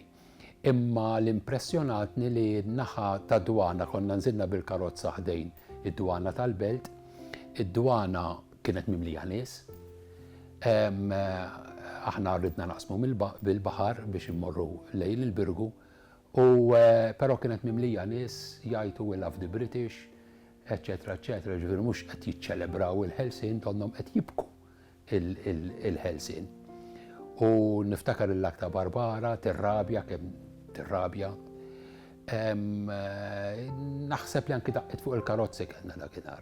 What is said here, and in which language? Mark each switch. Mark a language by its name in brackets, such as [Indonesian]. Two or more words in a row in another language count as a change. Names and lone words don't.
[Maltese] Imma l-impressjonatni li n-naħa ta' dwana konna nżilna bil-karozza ħdejn id-dwana tal-Belt, id-dwana kienet mimlija nies. Aħna rridna naqsmu bil-baħar biex immorru lejn il-Birgu, però kienet mimlija nies jgħidu [English] we love the British, [Maltese] eċetera, eċetera, ġifieri mhux qed jiċċelebraw il-Ħelsien, donhom qed jibku il-Ħelsien. U niftakar il-Agata Barbara tirrabja kemm tirrabja. Naħseb li anke daqqet fuq il-karozzi kellna dakinhar.